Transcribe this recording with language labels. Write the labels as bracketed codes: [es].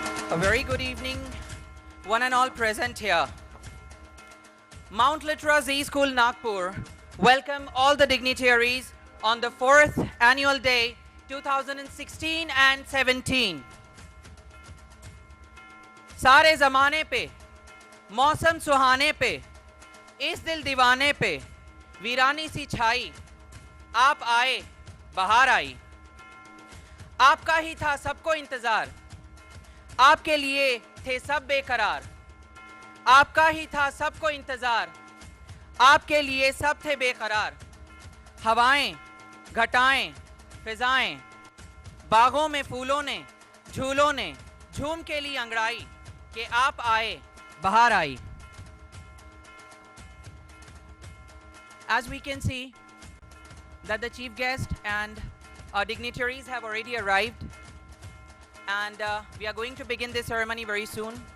[en] A very good evening, one and all present here. Mount Litera Zee School, Nagpur, welcome all the dignitaries on the 4th annual day 2016 and 17. [hi] सारे ज़माने पे, मौसम सुहाने पे, इस दिल दीवाने पे, वीरानी सी छाई, आप आए, बहार आई। आपका ही था सबको इंतज़ार, आपके लिए थे सब बेकरार। आपका ही था सबको इंतज़ार, आपके लिए सब थे बेकरार। हवाएं, घटाएं, फिजाएं, बागों में फूलों ने, झूलों ने झूम के लिए अंगड़ाई कि आप आए, बहार आई। [en] As we can see that the chief guest and our dignitaries have already arrived, and we are going to begin this ceremony very soon.